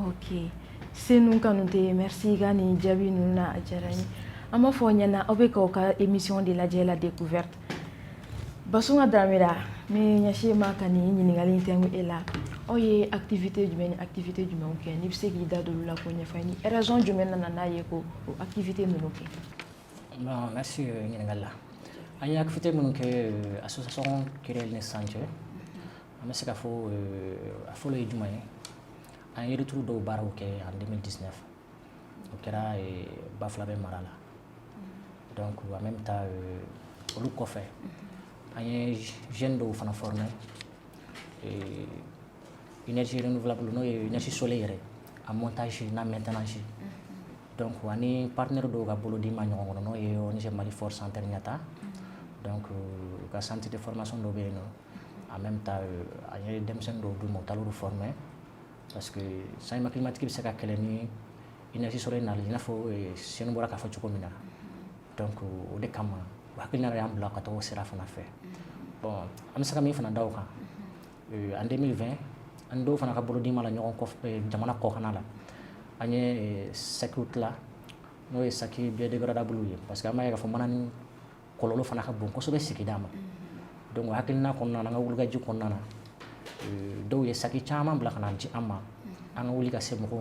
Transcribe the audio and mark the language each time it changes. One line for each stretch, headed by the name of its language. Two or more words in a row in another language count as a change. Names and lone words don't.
Bambara: Ok, Senu Kanute, merci ka nin jaabi ninnu na a diyara n ye an b'a fɔ ɲɛna aw bɛ k'aw ka émission de lajɛ
French: la découverte
Bambara: Basunga Dramera n bɛ ɲɛsin ma ka nin ɲininkali in tɛnku e la aw ye activité jumɛn ni activité jumɛnw kɛ n'i bɛ se k'i da don olu la k'o ɲɛfɔ ni raison jumɛn nana n'a ye ko o activité ninnu kɛ. Bon, merci ɲininkali la an ye activité minnu kɛ association créée ni sisan cɛ an bɛ se ka fɔ a fɔlɔ ye jumɛn ye an ye retour dɔw baaraw kɛ en 2019 o kɛra Bafulaben mara la donc
French: en même temps
Bambara: olu kɔfɛ an ye jeunes dɔw fana formé
French: énergie renouvelable
Bambara: n'o ye
French: énergie solaire
Bambara: yɛrɛ a montage n'a maintenance donc ani partenaire dɔw ka bolo di ma ɲɔgɔn kɔnɔ n'o ye ONG Mali Force Centre ɲata donc ka
French: centre de formation
Bambara: dɔ bɛ yen nɔ
French: en même temps
Bambara: an ye denmisɛnnin dɔw d'u ma u taara former
French: parce que changement climatique
Bambara: bɛ se ka kɛlɛ ni
French: énergie solaire
Bambara: nali i n'a fɔ Senu bɔra k'a fɔ cogo min na donc o de kama u hakilina y'an bila ka taa o sira fana fɛ bon an bɛ se ka min fana da o kan en 2020 an dɔw fana ka bolo di ma la ɲɔgɔn kɔfɛ jamana kɔkanna la an ye sakiw tila n'o ye saki biodégradable ye
French: parce que
Bambara: an b'a ye k'a fɔ mana ni kɔlɔlɔ fana ka bon kosɛbɛ sigida ma donc o hakilina kɔnɔna na an ka wulikajɔ kɔnɔna na dɔw ye saki caman bila ka na di an ma an ka wuli ka se mɔgɔw